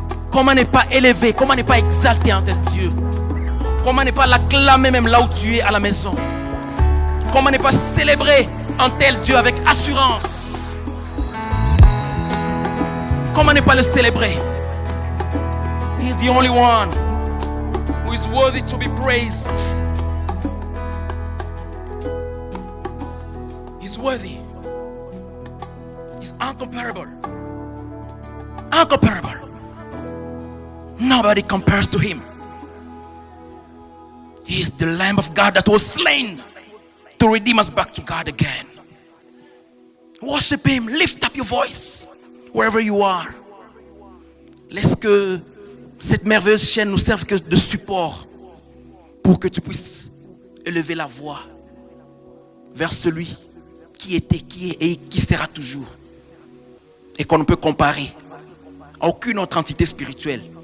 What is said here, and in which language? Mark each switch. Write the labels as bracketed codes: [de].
[fr] Comment ne pas élever, comment ne pas exalter un tel Dieu? Comment ne pas l'acclamer même là où tu es à la maison? Comment ne pas célébrer un tel Dieu avec assurance? Comment ne pas le célébrer? [en] He is the only one who is worthy to be praised. He's worthy. He's incomparable. Incomparable. Nobody compares to him. He is the Lamb of God that was slain to redeem us back to God again. Worship him. Lift up your voice wherever you are. [fr] Laisse que cette merveilleuse chaîne nous serve que de support pour que tu puisses élever la voix vers celui qui était, qui est et qui sera toujours, et qu'on ne peut comparer à aucune autre entité spirituelle.